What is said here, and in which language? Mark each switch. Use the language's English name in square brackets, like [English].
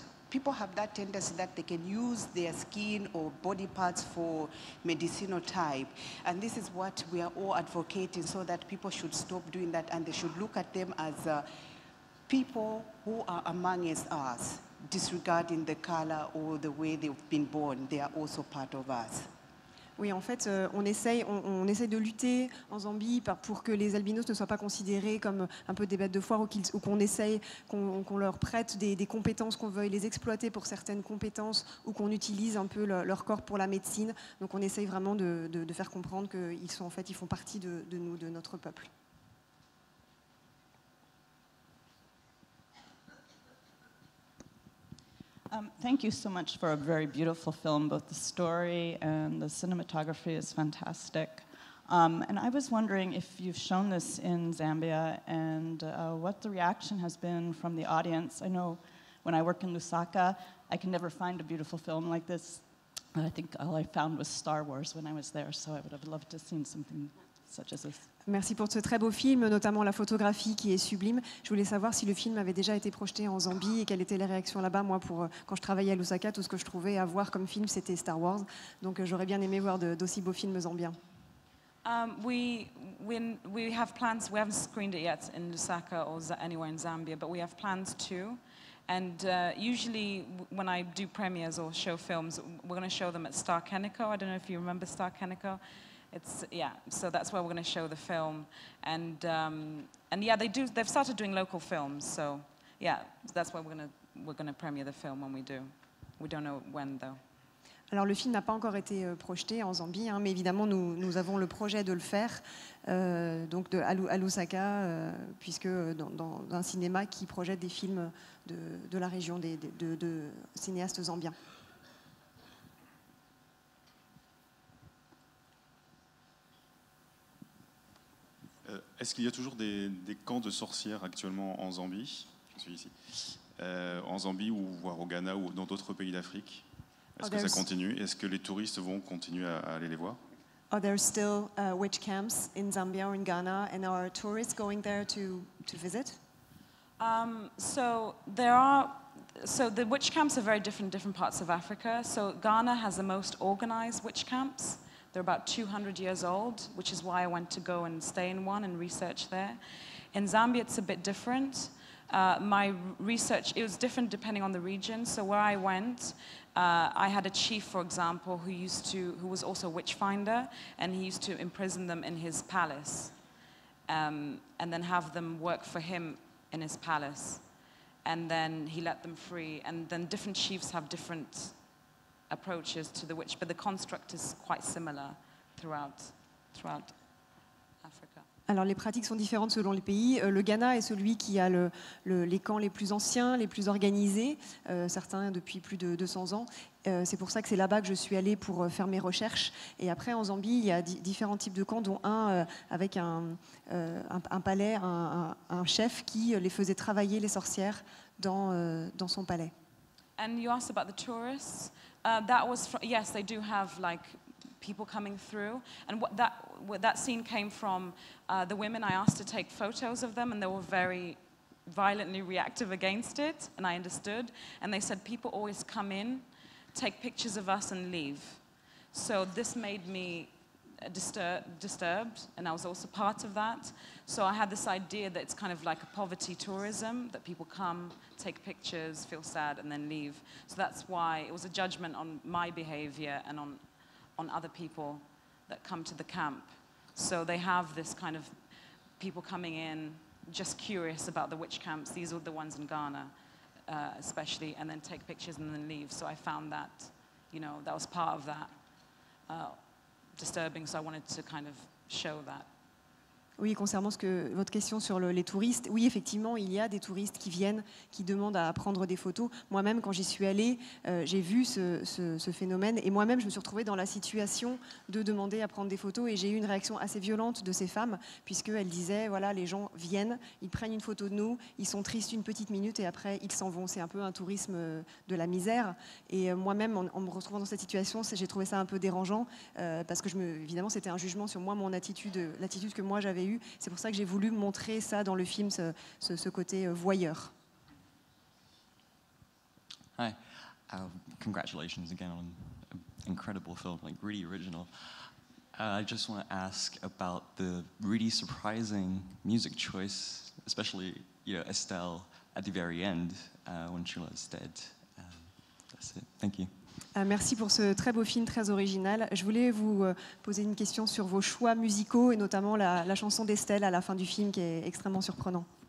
[English] People have that tendency that they can use their skin or body parts for medicinal type. And this is what we are all advocating, so that people should stop doing that and they should look at them as people who are amongst us, disregarding the color or the way they've been born. They are also part of us. [French] Oui, en fait, on essaye de lutter en Zambie pour que les albinos ne soient pas considérés comme un peu des bêtes de foire, ou qu'on leur prête des compétences, qu'on veuille les exploiter pour certaines compétences, ou qu'on utilise un peu leur corps pour la médecine. Donc on essaye vraiment de faire comprendre qu'ils font partie de nous, de notre peuple. [English] Thank you so much for a very beautiful film. Both the story and the cinematography is fantastic. And I was wondering if you've shown this in Zambia and what the reaction has been from the audience. I know when I work in Lusaka, I can never find a beautiful film like this. I think all I found was Star Wars when I was there, so I would have loved to have seen something such as this. [French] Merci pour ce très beau film, notamment la photographie qui est sublime. Je voulais savoir si le film avait déjà été projeté en Zambie et quelles étaient les réactions là-bas. Moi, quand je travaillais à Lusaka, tout ce que je trouvais à voir comme film, c'était Star Wars. Donc j'aurais bien aimé voir d'aussi beaux films zambiens. [English] We have plans. We haven't screened it yet in Lusaka or anywhere in Zambia, but we have plans to. And usually when I do premieres or show films, we're going to show them at Star Keniko. I don't know if you remember Star Keniko. So that's where we're going to show the film, and yeah, they've started doing local films, so yeah, that's why we're going to premiere the film when we do. We don't know when though. [French] Alors le film n'a pas encore été projeté en Zambie, mais évidemment nous avons le projet de le faire donc à Lusaka, puisque dans un cinéma qui projette des films de la région, de cinéastes zambiens. Est-ce qu'il y a toujours des camps de sorcières actuellement en Zambie? Je suis ici. en Zambie ou voire au Ghana ou dans d'autres pays d'Afrique? Est-ce que ça continue? Est-ce que les touristes vont continuer à aller les voir? [English] Are there still witch camps in Zambia or in Ghana, and are tourists going there to visit? So the witch camps are very different in different parts of Africa. So Ghana has the most organized witch camps. They're about 200 years old, which is why I went to go and stay in one and research there. In Zambia, it's a bit different. My research, it was different depending on the region. So where I went, I had a chief, for example, who was also a witch finder, and he used to imprison them in his palace, and then have them work for him in his palace. And then he let them free. And then different chiefs have different approaches to the witch, but the construct is quite similar throughout Africa. [French] Alors les pratiques sont différentes selon les pays. Le Ghana est celui qui a les camps les plus anciens, les plus organisés, certains depuis plus de 200 ans. C'est pour ça que c'est là-bas que je suis allée pour faire mes recherches. Et après, en Zambie, il y a différents types de camps, dont un avec un palais, un chef qui les faisait travailler, les sorcières, dans son palais. [English] And you asked about the tourists. Yes, they do have like people coming through, and what that scene came from the women I asked to take photos of them, and they were very violently reactive against it, and I understood. And they said people always come in, take pictures of us and leave. So this made me disturbed, and I was also part of that. So I had this idea that it's kind of like a poverty tourism, that people come, take pictures, feel sad, and then leave. So that's why it was a judgment on my behavior and on other people that come to the camp. So they have this kind of people coming in, just curious about the witch camps. These are the ones in Ghana, especially, and then take pictures and then leave. So I found that, that was part of that disturbing, so I wanted to kind of show that. [French] Oui, concernant votre question sur les touristes, oui, effectivement, il y a des touristes qui viennent, qui demandent à prendre des photos. Moi-même, quand j'y suis allée, j'ai vu ce phénomène, et moi-même, je me suis retrouvée dans la situation de demander à prendre des photos, et j'ai eu une réaction assez violente de ces femmes, puisqu'elles disaient, voilà, les gens viennent, ils prennent une photo de nous, ils sont tristes une petite minute, et après, ils s'en vont. C'est un peu un tourisme de la misère. Et moi-même, en me retrouvant dans cette situation, j'ai trouvé ça un peu dérangeant, parce que évidemment, c'était un jugement sur moi, mon attitude, l'attitude que moi j'avais eue. C'est pour ça que j'ai voulu montrer ça dans le film, ce côté voyeur. [English] Hi, congratulations again on an incredible film, like really original. I just want to ask about the really surprising music choice, especially Estelle at the very end when Shula is dead. That's it. Thank you. [French] Merci pour ce très beau film, très original. Je voulais vous poser une question sur vos choix musicaux et notamment la chanson d'Estelle à la fin du film qui est extrêmement surprenant.